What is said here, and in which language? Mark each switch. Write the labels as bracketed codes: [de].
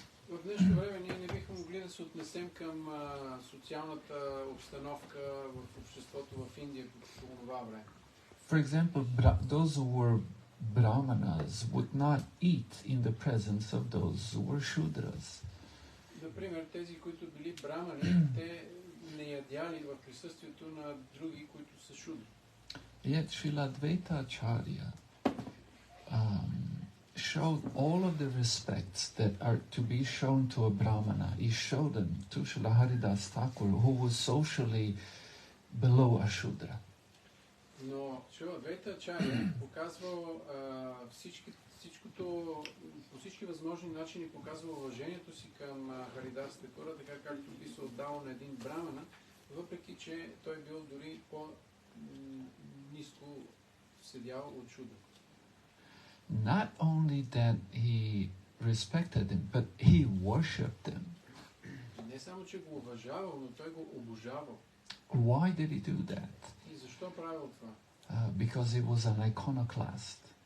[bg] В днешно време ние не бихме могли да се отнесем към социалната обстановка в обществото в Индия по това време. [en] For example, those who were Brahmanas would not eat in the presence of those who were Shudras. [bg] Например, тези, които били брамани, те не ядяли в присъствието на други, които са шудри. [en] Yet Srila Advaita Acharya showed all of the respects that are to be shown to a Brahmana. He showed them to Srila Haridas Thakur, who was socially below a Shudra. [bg] Но Шрила Адвайта Ачаря показвал всичкото, по всички възможни начини показвал уважението си към Харидас Такура, така както би се отдал на един брамана, въпреки че той бил дори по-ниско седял от Шудра. [en] Not only that he respected him, but he worshipped him. [bg] Не само, че го уважавал, но той го обожавал. [en] Why did he do that? [bg] И защо правил това? [en] Because he was an iconoclast.